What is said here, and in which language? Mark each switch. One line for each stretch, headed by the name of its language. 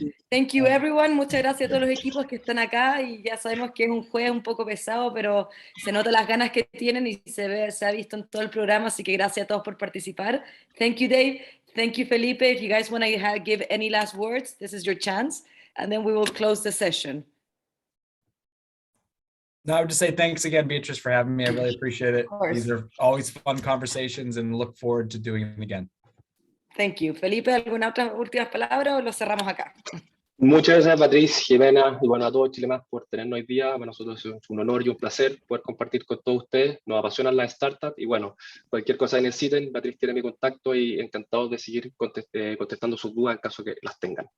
English: Thank you everyone,
Spanish: muchas gracias a todos los equipos que están acá, y ya sabemos que es un jueves un poco pesado, pero se nota las ganas que tienen y se ha visto en todo el programa, así que gracias a todos por participar.
English: Thank you Dave, thank you Felipe. If you guys want to give any last words, this is your chance, and then we will close the session. No, I would just say thanks again, Beatrice, for having me. I really appreciate it. These are always fun conversations, and look forward to doing it again. Thank you.
Spanish: Felipe, ¿alguna otra últimas palabras o lo cerramos acá? Muchas gracias, Patriz, Jimena, y bueno, a todos Chile Más por tenernos hoy día. Para nosotros es un honor y un placer poder compartir con todos ustedes. Nos apasionan las startups, y bueno, cualquier cosa que necesiten, Patriz tiene mi contacto, y encantado de seguir contestando sus dudas en caso que las tengan.